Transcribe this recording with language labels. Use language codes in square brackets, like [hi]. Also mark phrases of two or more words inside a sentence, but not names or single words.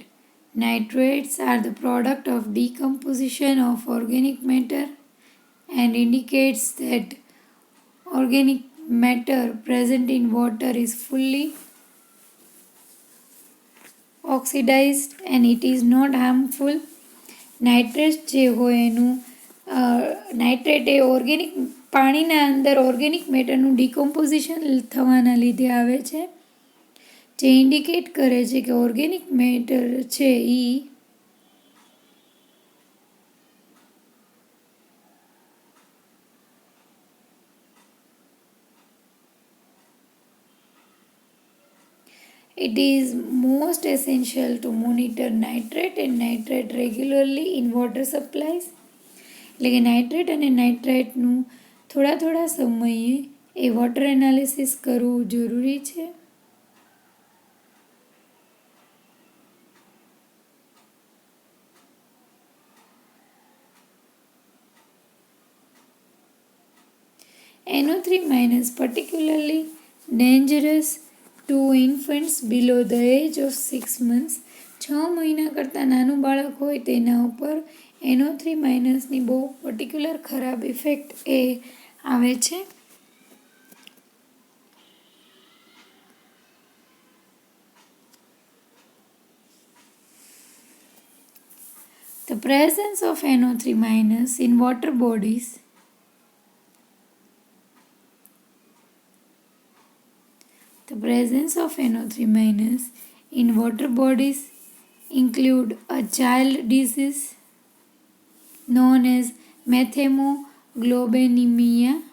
[en] Nitrates are the product of decomposition of organic matter and indicates that organic matter present in water is fully oxidized and it is not harmful. [gu] નાઇટ્રેટ જે હોય એનું નાઇટ્રેટ એ ઓર્ગેનિક પાણીના અંદર [en] organic matterનું decomposition [gu] થવાના લીધે આવે છે, જે ઇન્ડિકેટ કરે છે કે [en] organic matter [gu] છે એ [en] It is most essential to monitor nitrate and nitrate regularly in water supplies. [gu] એટલે કે નાઇટ્રેટ અને નાઇટ્રાઇટનું થોડા થોડા સમયે એ [en] water analysis [gu] કરવું જરૂરી છે. [en] NO3- particularly dangerous to infants below the age of 6 months. [gu] 6 મહિના કરતાં નાનું બાળક હોય તેના ઉપર NO3- બહુ પર્ટિક્યુલર ખરાબ ઇફેક્ટ એ આવે છે. [en] The presence of NO3- in water bodies The presence of NO3- in water bodies include a child disease known as methemoglobinemia,